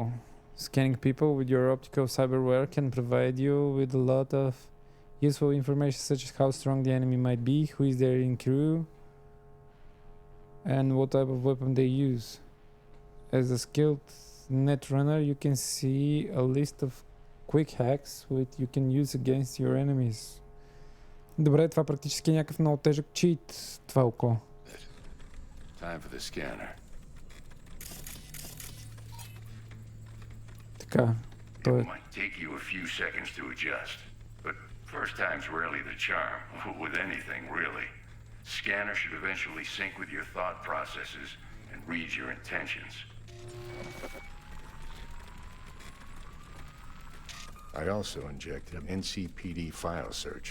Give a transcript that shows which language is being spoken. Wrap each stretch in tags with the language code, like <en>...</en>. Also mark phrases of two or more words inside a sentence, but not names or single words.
<en>Scanning people with your optical cyberware can provide you with a lot of useful information such as how strong the enemy might be, who is there in crew, and what type of weapon they use. As a skilled net runner, you can see a list of quick hacks which you can use against your enemies.</en> <bg>Добре, това практически е някакъв много тежък чит, това око.</bg> <en>Time for the scanner.</en> <bg>Така, той</bg> <en>It might take you a few seconds to adjust, but first time's rarely the charm, with anything really. Scanner should eventually sync with your thought processes and read your intentions. I also injected NCPD file search.</en>